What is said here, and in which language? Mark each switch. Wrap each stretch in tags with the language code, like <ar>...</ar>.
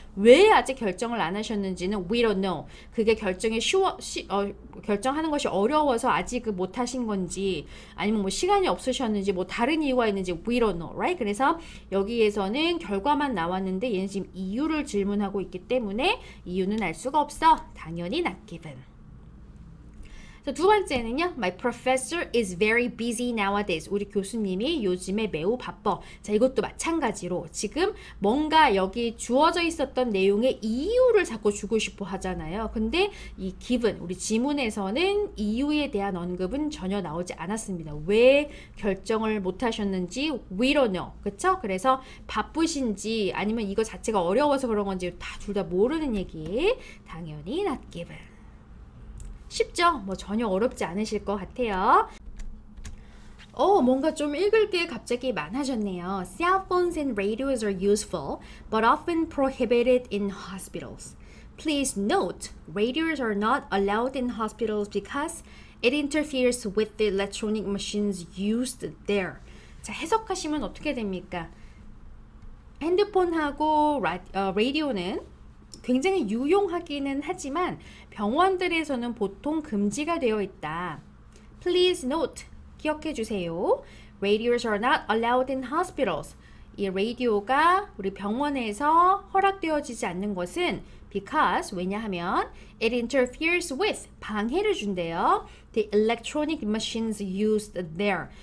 <ko>왜 아직 결정을 안 하셨는지는 we don't know. 그게 결정하는 것이 어려워서 아직 못 하신 건지 아니면 뭐 시간이 없으셨는지 뭐 다른 이유가 있는지</ko> <en>we don't know, right?</en> <ko>그래서 여기에서는 결과만 나왔는데 얘는 지금 이유를 질문하고 있기 때문에 이유는 알 수가 없어. 당연히 not given. 자, 두 번째는요.</ko> <en>My professor is very busy nowadays.</en> <ko>우리 교수님이 요즘에 매우 바빠. 자, 이것도 마찬가지로 지금 뭔가 여기 주어져 있었던 내용의 이유를 자꾸 주고 싶어 하잖아요. 근데 이 given, 우리 지문에서는 이유에 대한 언급은 전혀 나오지 않았습니다. 왜 결정을 못 하셨는지</ko> <en>we don't know.</en> <ko>그쵸? 그래서 바쁘신지 아니면 이거 자체가 어려워서 그런 건지 둘 다 모르는 얘기. 당연히 not given. 쉽죠? 뭐 전혀 어렵지 않으실 것 같아요. 뭔가 좀 읽을 게 갑자기 많아졌네요.</ko> <en>Cell phones and radios are useful, but often prohibited in hospitals. Please note, radios are not allowed in hospitals because it interferes with the electronic machines used there.</en> <ko>자, 해석하시면 어떻게 됩니까? 핸드폰하고 라디오는 굉장히 유용하기는 하지만 병원들에서는 보통 금지가 되어 있다.</ko> <en>Please note,</en> <ko>기억해 주세요.</ko> <en>Radios are not allowed in hospitals.</en> <ko>이 라디오가 우리 병원에서 허락되어지지 않는 것은 because, 왜냐하면</ko> <en>it interferes with,</en> <ko>방해를 준대요.</ko> <en>The electronic machines used there.</en>